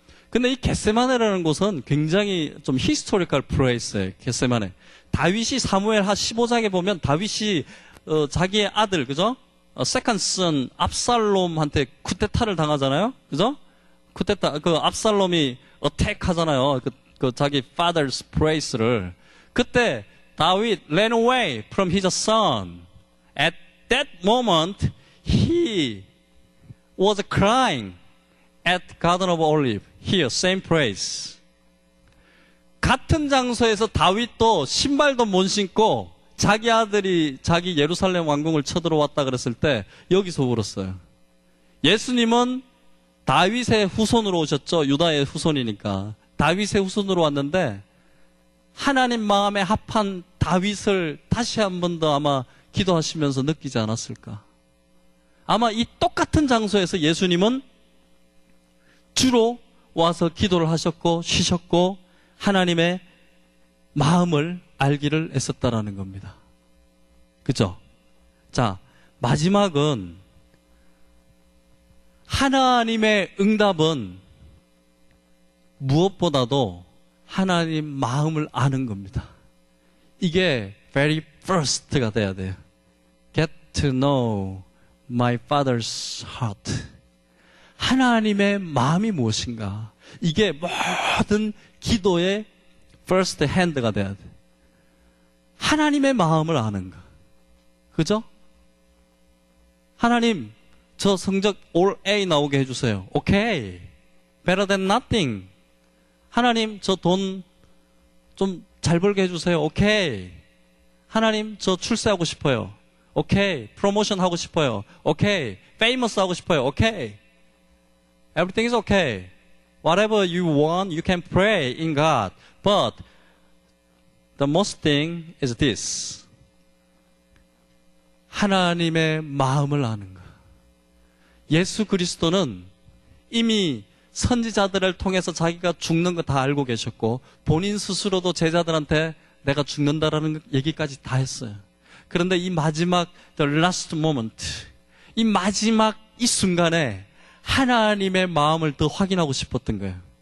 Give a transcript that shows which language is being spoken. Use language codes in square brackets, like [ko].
[ko] 근데 이 겟세마네라는 곳은 굉장히 좀 히스토리컬 플레이스예요. 겟세마네. 다윗이 사무엘하 15장에 보면 다윗이 자기의 아들, 그죠? 세컨 선 압살롬한테 쿠데타를 당하잖아요. 그죠? 쿠데타, 그 압살롬이 어택 하잖아요. 그 자기 [en] father's place [ko] 를. 그때 [en] 다윗 ran away from his son. At that moment, he was crying at Garden of Olive. Here, same place. [ko] 같은 장소에서 다윗도 신발도 못 신고 자기 아들이 자기 예루살렘 왕궁을 쳐들어왔다 그랬을 때 여기서 울었어요. 예수님은 다윗의 후손으로 오셨죠. 유다의 후손이니까. 다윗의 후손으로 왔는데 하나님 마음에 합한 다윗을 다시 한 번 더 아마 기도하시면서 느끼지 않았을까. 아마 이 똑같은 장소에서 예수님은 주로 와서 기도를 하셨고 쉬셨고 하나님의 마음을 알기를 애썼다라는 겁니다. 그죠? 자, 마지막은 하나님의 응답은 무엇보다도 하나님 마음을 아는 겁니다. 이게 [en] very first [ko] 가 돼야 돼요. [en] Get to know my father's heart. [ko] 하나님의 마음이 무엇인가? 이게 모든 기도의 [en] first hand [ko] 가 돼야 돼. 하나님의 마음을 아는 거. 그죠? 하나님, 저 성적 all A 나오게 해주세요. [en] 오케이. Better than nothing. [ko] 하나님, 저 돈 좀 잘 벌게 해주세요. 오케이. 하나님, 저 출세하고 싶어요. 오케이. 프로모션 하고 싶어요. 오케이. 페이머스 하고 싶어요. 오케이. [en] Everything is okay. Whatever you want, you can pray in God. But the most thing is this. [ko] 하나님의 마음을 아는 것. 예수 그리스도는 이미 선지자들을 통해서 자기가 죽는 거 다 알고 계셨고 본인 스스로도 제자들한테 내가 죽는다라는 얘기까지 다 했어요. 그런데 이 마지막 [en] the last moment, [ko] 이 마지막 이 순간에 하나님의 마음을 더 확인하고 싶었던 거예요.